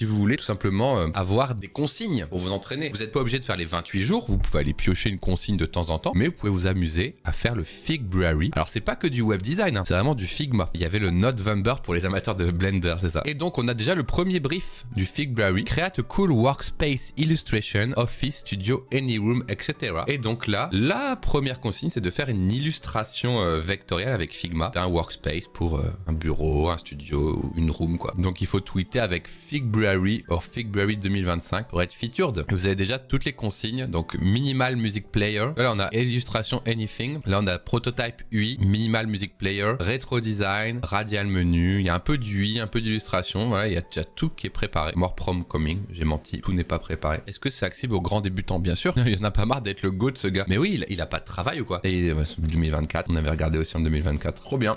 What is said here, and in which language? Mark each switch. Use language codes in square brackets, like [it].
[fr] Si vous voulez tout simplement avoir des consignes pour vous entraîner. Vous n'êtes pas obligé de faire les 28 jours. Vous pouvez aller piocher une consigne de temps en temps. Mais vous pouvez vous amuser à faire le Fig Brewery. Alors, c'est pas que du web design, hein, c'est vraiment du Figma. Il y avait le November pour les amateurs de Blender, c'est ça. Et donc, on a déjà le premier brief du Fig Brewery. [en] Create a cool workspace illustration, office, studio, any room, etc. [fr] Et donc là, la première consigne, c'est de faire une illustration vectorielle avec Figma d'un workspace pour un bureau, un studio, une room, quoi. Donc, il faut tweeter avec Fig Brewery ou Fig Brewery 2025 pour être featured. Et vous avez déjà toutes les consignes. Donc, minimal music player. Là, on a illustration anything. Là, on a prototype UI, minimal music player, rétro design, radial menu. Il y a un peu d'UI, un peu d'illustration. Voilà, il y a déjà tout qui est préparé. [en] More prom coming, [fr] j'ai menti. Tout n'est pas préparé. Est-ce que c'est accessible aux grands débutants? Bien sûr. Il y en a pas marre d'être le go de ce gars. Mais oui, il a pas de travail ou quoi? Et 2024, on avait regardé aussi en 2024. Trop bien.